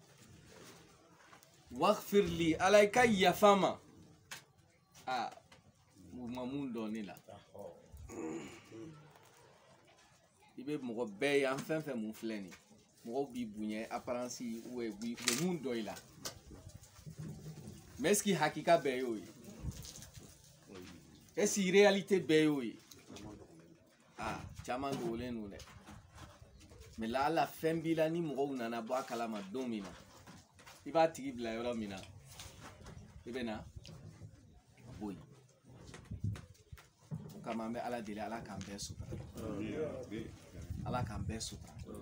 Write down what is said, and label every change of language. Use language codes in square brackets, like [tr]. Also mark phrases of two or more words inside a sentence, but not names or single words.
[ar] Waghfir li, [bm] Ala i ka yafa n ma. U ma mun dɔn ne la. I bɛ mɔgɔ bɛɛ ye an fɛn fɛn mun filɛ nin ye mɔgɔw b'i bonya apparence ou u bɛ mun dɔn i la, [fr] mais est ce que [bm] hakika bɛɛ y'o ye? [fr] Est ce que [bm] réalité bɛɛ y'o ye? caman dogolen don dɛ mais la ala fɛn b'i la ni mɔgɔw nana bɔ a kalama don min na i b'a tigi bila yɔrɔ min na i bɛ na a bɔ yen o kama an bɛ ala deli ala k'an bɛɛ sutura ala k'an bɛɛ sutura